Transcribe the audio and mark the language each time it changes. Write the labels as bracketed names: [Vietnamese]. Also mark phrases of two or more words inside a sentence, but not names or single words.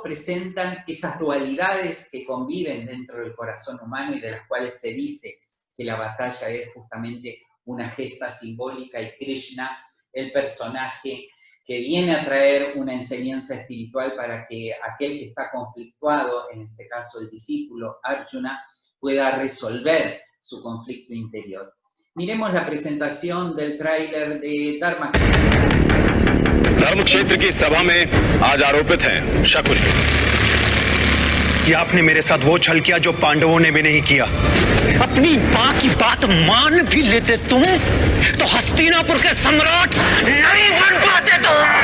[Spanish] presentan esas dualidades que conviven dentro del corazón humano y de las cuales se dice que la batalla es justamente una gesta simbólica, y Krishna, el personaje que viene a traer una enseñanza espiritual para que aquel que está conflictuado, en este caso el discípulo Arjuna, pueda resolver su conflicto interior. Miremos la presentación del tráiler de Dharmakshetra. [Hindi] धर्मक्षेत्र की सभा में आज आरोपित हैं शकुनी कि आपने मेरे साथ वो छल किया जो पांडवों ने भी नहीं किया। अपनी माँ की बात मान भी लेते तुम तो हस्तिनापुर के सम्राट नहीं बन पाते तुम।